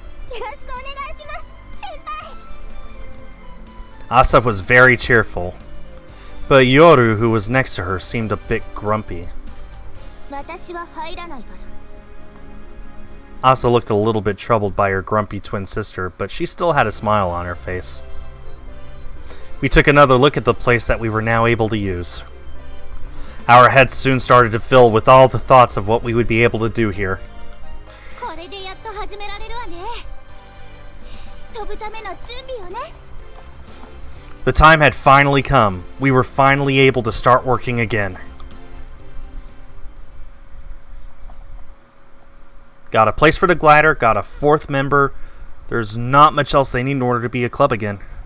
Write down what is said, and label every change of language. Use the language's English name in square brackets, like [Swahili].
[Japanese] よろしくお願いします、先輩。 [English] Asa was very cheerful, but Yoru, who was next to her, seemed a bit grumpy. [Japanese] 私は入らないから。 [English] Asa looked a little bit troubled by her grumpy twin sister, but she still had a smile on her face. We took another look at the place that we were now able to use. Our heads soon started to fill with all the thoughts of what we would be able to do here. [Japanese] これでやっと始められるわね。飛ぶための準備をね。 [English] The time had finally come. We were finally able to start working again. Got a place for the glider, got a 4th member. There's not much else they need in order to be a club again.